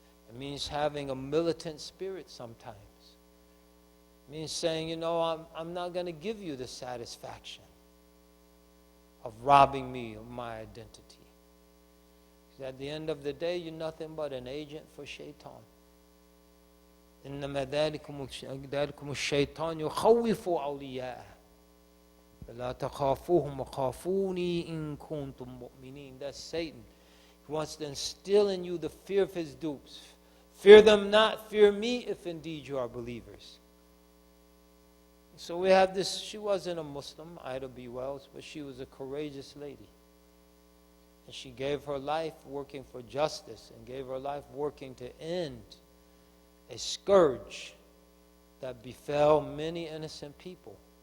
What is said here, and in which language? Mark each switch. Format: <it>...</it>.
<en>It means having a militant spirit sometimes. It means saying, you know, I'm not going to give you the satisfaction of robbing me of my identity. Because at the end of the day, you're nothing but an agent for shaitan.</en> <ar>إنما ذلكم الشيطان يخوف أولياءه فلا تخافوهم وخافوني إن كنتم مؤمنين.</ar> <en>That's Satan. He wants to instill in you the fear of his dupes. Fear them not, fear me if indeed you are believers. So we have this, she wasn't a Muslim, Ida B. Wells, but she was a courageous lady. And she gave her life working for justice and gave her life working to end a scourge that befell many innocent people.</en>